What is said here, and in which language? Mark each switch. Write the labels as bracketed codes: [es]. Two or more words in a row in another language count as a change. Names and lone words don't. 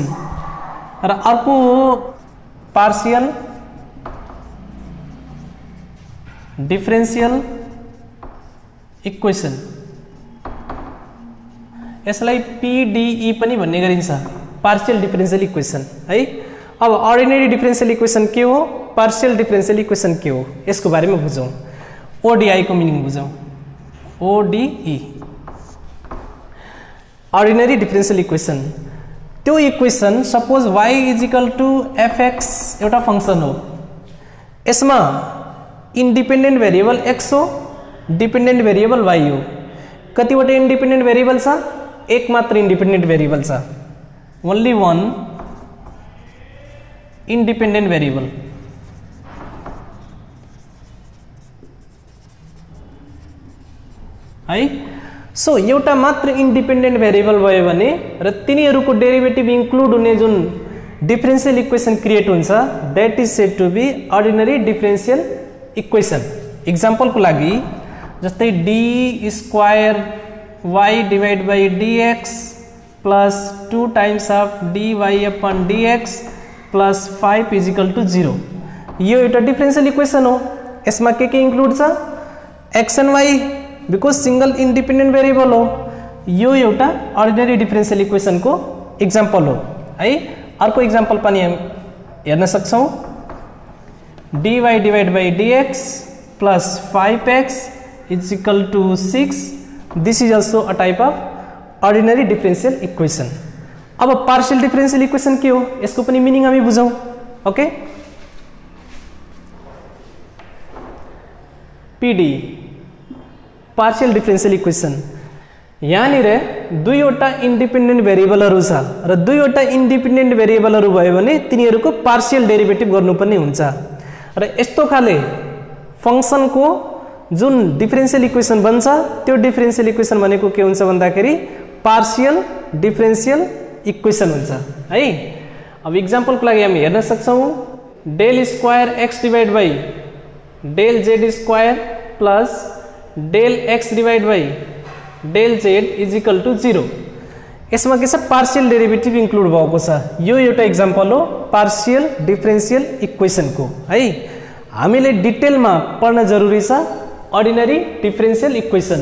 [ne] र अर्को हो [en] partial differential equation, [ne] यसलाई PDE पनि भन्ने गरिन्छ, [en] partial differential equation [ne] है। अब [en] ordinary differential equation [ne] के हो, [en] partial differential equation [ne] के हो, यसको बारेमा बुझौं। ODI को मिनिङ बुझौं ODE [en] ordinary differential equation [ne] त्यो [en] equation suppose [ne] y = fx एउटा फंक्शन हो यसमा [en] independent variable [ne] x हो [en] dependent variable [ne] y हो कतिवटा [en] independent variable [ne] छ एक मात्र [en] independent variable [ne] छ [en] only one independent variable [ne] है सो एउटा मात्र [en] independent variable [ne] भयो भने र तिनीहरुको [en] derivative include [ne] हुने जुन [en] differential equation create [ne] हुन्छ [en] that is said to be ordinary differential equation example [ne] को लागि जस्तै [en] d² y divide by dx plus 2 times of dy upon dx plus 5 = [ne] 0 यो एउटा [en] differential equation [ne] हो यसमा के इन्क्लुड छ [en] x and y because single independent variable [ne] हो यो एउटा [en] ordinary differential equation [ne] को एग्जांपल हो है अर्को एग्जांपल पनि हम हेर्न सक्छौं [en] dy divide by dx plus 5x = 6 this is also a type of ordinary differential equation [ne] अब [en] partial differential equation [ne] के हो यसको पनि मिनिङ हामी बुझौं ओके PD [en] partial differential equation [ne] यहाँ दुईवटा [en] independent variables [ne] छ र दुईवटा [en] independent variables [ne] भयो भने तिनीहरुको [en] partial derivative [ne] गर्नुपर्ने हुन्छ र यस्तो खाले फंक्शन को जुन [en] differential equation [ne] बन्छ त्यो [en] differential equation [ne] भनेको के हुन्छ भन्दाखेरि [en] partial differential equation [ne] हुन्छ है अब एग्जांपल को लागि हामी हेर्न सक्छौं [en] del² x divide by del z² plus del x divide by del z = 0 [ne] यसमा के छ [en] partial derivative include [ne] भएको छ यो एउटा एग्जांपल हो [en] partial differential equation [ne] को है हामीले डिटेलमा पढ्न जरुरी छ [en] ordinary differential equation